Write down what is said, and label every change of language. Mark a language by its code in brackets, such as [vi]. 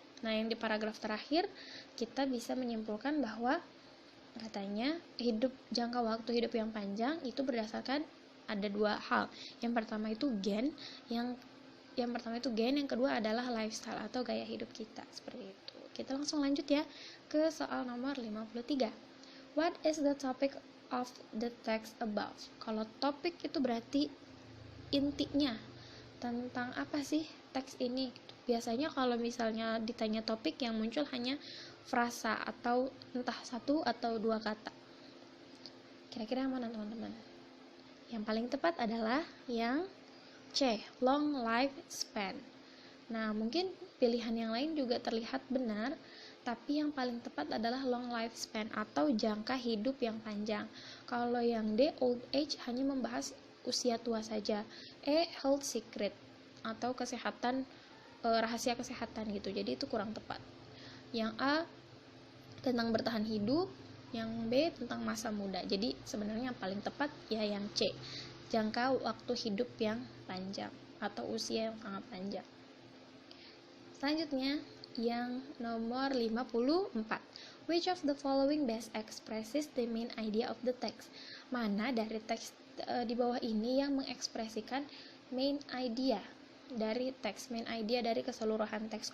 [id] Nah, yang di paragraf terakhir kita bisa menyimpulkan bahwa katanya jangka waktu hidup yang panjang itu berdasarkan ada dua hal. Yang pertama itu gen, yang kedua adalah lifestyle atau gaya hidup kita, seperti itu. Kita langsung lanjut ya ke soal nomor 53. [en] What is the topic of the text above? [id] Kalau topik itu berarti intinya tentang apa sih teks ini. Biasanya kalau misalnya ditanya topik yang muncul hanya frasa atau entah satu atau dua kata. Kira-kira yang mana teman-teman? Yang paling tepat adalah yang C, long lifespan. Nah, mungkin pilihan yang lain juga terlihat benar, tapi yang paling tepat adalah long lifespan atau jangka hidup yang panjang. Kalau yang D, old age, hanya membahas usia tua saja. E, health secret atau kesehatan, rahasia kesehatan gitu. Jadi itu kurang tepat. Yang A tentang bertahan hidup, yang B tentang masa muda. Jadi sebenarnya yang paling tepat ya yang C, jangka waktu hidup yang panjang atau usia yang sangat panjang. Selanjutnya yang nomor 54. [en] Which of the following best expresses the main idea of the text? [id] Mana dari teks di bawah ini yang mengekspresikan main idea dari teks, main idea dari keseluruhan teks?